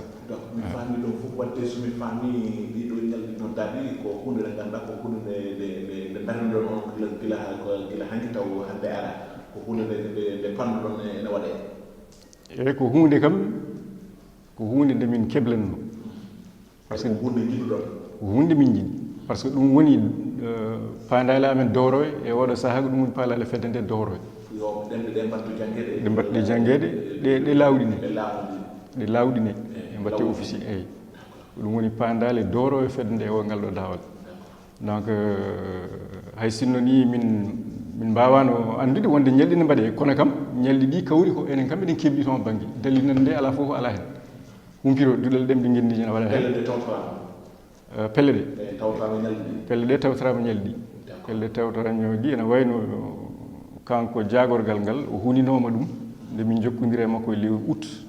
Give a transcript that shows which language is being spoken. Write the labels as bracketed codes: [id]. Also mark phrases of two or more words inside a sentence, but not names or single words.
[ff] mi faami ɗum fof wadde somi faami ɗiɗo ñalɗi noddaɗi ko hunde nde ganda ko hunde nde darniɗon on gila hanki taw hande ara ko hunde nde pannuɗon ene waɗe eyyi ko hunde kam ko hunde nde min keblanno [fr] par ce que [ff] hunde jiɗuɗon ko hunde min jiɗi [fr] par ce que [ff] ɗum woni pandale amen dowroye e oɗo saaha ko ɗum woni pandale fedde nde dowroye yo ɗemɗe ɗe mbattu jangguede ɗe mbattuɗe jangguede ɗe lawɗine ɗe lawɗine e mbatte officier eyyi ɗum woni pandale dowroye fedde nde o ngal ɗo dawal donc hay sinno ni min mbawano andude wonde ñalɗi ne mbaɗe kono kam ñalɗi ɗi kawri ko enen kamɓe ɗen keɓɗi toon banggue dalilnan nde ala fof ala hen humpiro duɗal ɗemɗe gendiji ne waɗa hen pelle ɗe pelle ɗe tawtorama ñalɗi pelle ɗe tawtorama ñalɗi ene wayno kanko jagorgal ngal o huninoma ɗum nde min jokkodiri e makko e lewru août